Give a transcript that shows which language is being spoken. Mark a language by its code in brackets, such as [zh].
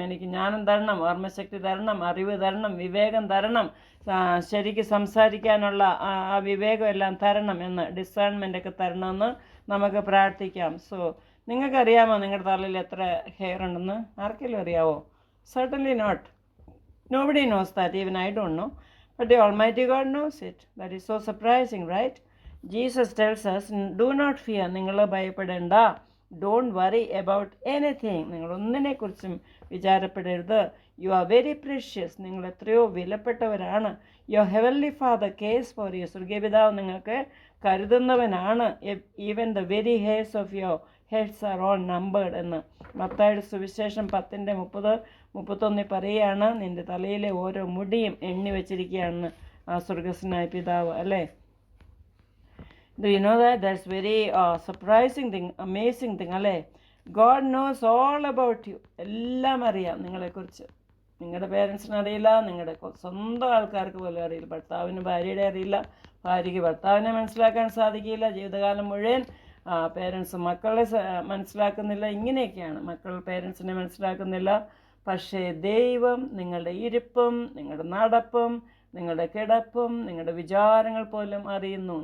[ml] എനിക്ക് ജ്ഞാനം തരണം, ഓർമ്മശക്തി തരണം, അറിവ് തരണം, വിവേകം തരണം, ശരിക്ക് സംസാരിക്കാനുള്ള ആ വിവേകം എല്ലാം തരണം എന്ന്, ഡിസേൺമെൻ്റ് ഒക്കെ തരണമെന്ന് നമുക്ക് പ്രാർത്ഥിക്കാം. സോ നിങ്ങൾക്കറിയാമോ നിങ്ങളുടെ തലയിൽ എത്ര ഹെയർ ഉണ്ടെന്ന്? ആർക്കെങ്കിലും അറിയാവോ? [en] Certainly not. Nobody knows that, even I don't know. But the Almighty God knows it. That is so surprising, right? Jesus tells us, do not fear. [ml] നിങ്ങൾ ഭയപ്പെടേണ്ട. [en] Don't worry about anything. [ml] നിങ്ങൾ ഒന്നിനെക്കുറിച്ചും വിചാരപ്പെടരുത്. [en] You are very precious. [ml] നിങ്ങൾ എത്രയോ വിലപ്പെട്ടവരാണ്. [en] Your heavenly Father cares for you. [ml] സ്വർഗീയപിതാവ് നിങ്ങൾക്ക് കരുതുന്നവനാണ്. [en] Even the very hairs of your heads are all numbered [ml] എന്ന് മത്തായിയുടെ സുവിശേഷം 10:30-31 പറയുകയാണ്. നിൻ്റെ തലയിലെ ഓരോ മുടിയും എണ്ണി വെച്ചിരിക്കുകയാണെന്ന് ആ സ്വർഗസ്വനായ പിതാവ് അല്ലേ. [en] Do you know that? That's very surprising thing, amazing thing അല്ലേ. God knows all about you. [ml] എല്ലാം അറിയാം നിങ്ങളെക്കുറിച്ച്. നിങ്ങളുടെ പേരൻസിന് അറിയില്ല, നിങ്ങളുടെ സ്വന്തം ആൾക്കാർക്ക് പോലും അറിയില്ല. ഭർത്താവിന് ഭാര്യയുടെ അറിയില്ല, ഭാര്യയ്ക്ക് ഭർത്താവിനെ മനസ്സിലാക്കാൻ സാധിക്കില്ല. ജീവിതകാലം മുഴുവൻ പേരൻസ് മക്കളെ മനസ്സിലാക്കുന്നില്ല. ഇങ്ങനെയൊക്കെയാണ്, മക്കൾ പേരൻസിനെ മനസ്സിലാക്കുന്നില്ല. പക്ഷേ ദൈവം നിങ്ങളുടെ ഇരിപ്പും നിങ്ങളുടെ നടപ്പും നിങ്ങളുടെ കിടപ്പും നിങ്ങളുടെ വിചാരങ്ങൾ പോലും അറിയുന്നു.